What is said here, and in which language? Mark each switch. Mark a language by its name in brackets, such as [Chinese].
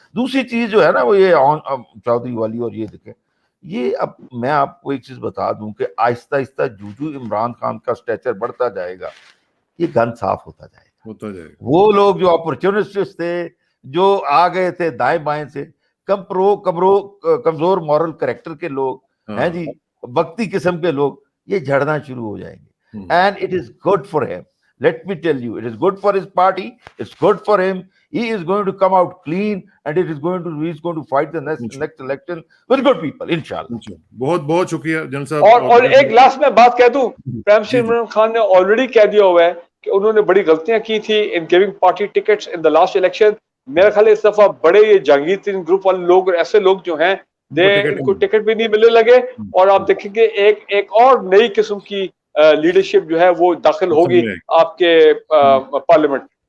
[Urdu] دوسری چیز جو ہے نا وہ یہ چودھری والی, اور یہ دیکھیں یہ, اب میں آپ کو ایک چیز بتا دوں کہ آہستہ آہستہ جو عمران خان کا اسٹیچر بڑھتا جائے گا, یہ گن صاف ہوتا جائے گا. وہ لوگ جو اپرچونسٹس تھے, جو آ گئے تھے دائیں بائیں سے, کمزور مورل کریکٹر کے لوگ ہیں جی, وقتی قسم کے لوگ, یہ جھڑنا شروع ہو جائیں گے. [English] And it is good for him. Let me tell you, it is good for his party, it's good for him. He is going to come out clean and he is going to fight the next election with good people, inshallah. [Urdu] بہت بہت شکریہ general صاحب. اور ایک last میں بات کہہ دوں, پرائم منسٹر عمران خان نے آلریڈی کہہ دیا ہوا ہے کہ انہوں نے بڑی غلطیاں کی تھی [English] in giving party tickets in the last election. [Urdu] میرا خیال ہے اس دفعہ بڑے یہ جہانگیر تین گروپ والے لوگ اور ایسے لوگ جو ہیں ان کو ٹکٹ بھی نہیں ملنے لگے, اور آپ دیکھیں گے ایک اور نئی قسم کی لیڈرشپ جو ہے وہ داخل ہوگی آپ کے پارلیمنٹ.